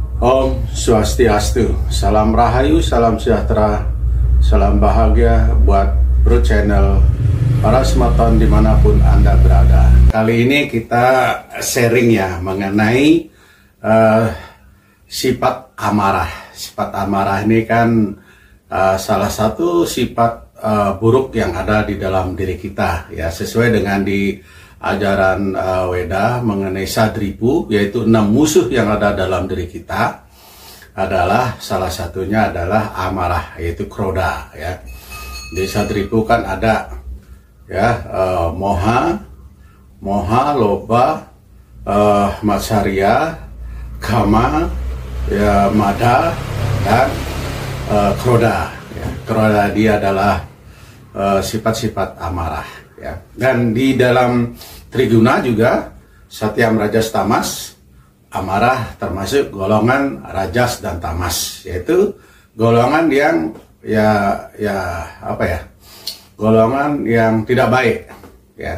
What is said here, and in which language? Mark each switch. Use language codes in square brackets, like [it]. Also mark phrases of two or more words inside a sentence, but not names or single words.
[sa] ॐ स्वस्त्यस्तु, [id] salam rahayu, salam sejahtera, salam bahagia buat Bro Channel, para semeton dimanapun Anda berada. Kali ini kita sharing ya mengenai sifat amarah. Sifat amarah ini kan salah satu sifat buruk yang ada di dalam diri kita ya, sesuai dengan di ajaran Weda mengenai Sadripu, yaitu 6 musuh yang ada dalam diri kita. Adalah salah satunya adalah amarah, yaitu kroda ya. Di Sadripu kan ada ya moha, loba, matsarya, kama, ya mada, dan kroda ya. Kroda dia adalah sifat-sifat amarah ya. Dan di dalam Triguna juga [sa] सत्त्वम् रजस् तमस्, [id] amarah termasuk golongan rajas dan tamas, yaitu golongan yang golongan yang tidak baik ya.